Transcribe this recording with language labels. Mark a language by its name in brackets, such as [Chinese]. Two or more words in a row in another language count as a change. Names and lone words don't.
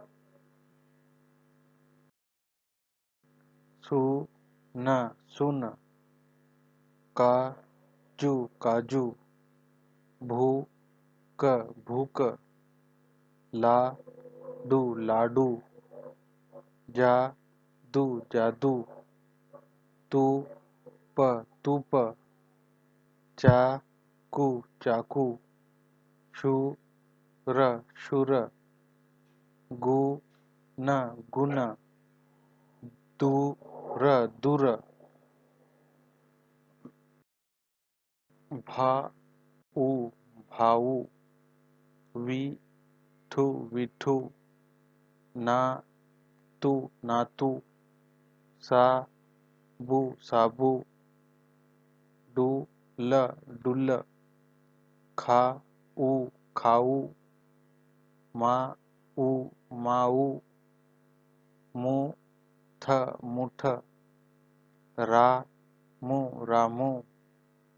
[Marathi] सु, न, सुन, का, जू, काजू, भू, क, भूक, ला, डू, लाडू, जा, दू, जादू, तू, प, तूप, चा, कु, चाकू, शु, र, शुर, गु, न, गुन, दु, र, दुर, भा, उ, भाऊ, वी, ठु, विठू, ना, तू, नातू, सा, बू, साबू, डू, ल, डुल, खा, ऊ, खाऊ, मा, ऊ, माऊ, मु, थ, मुठ, रा, मु, रामू,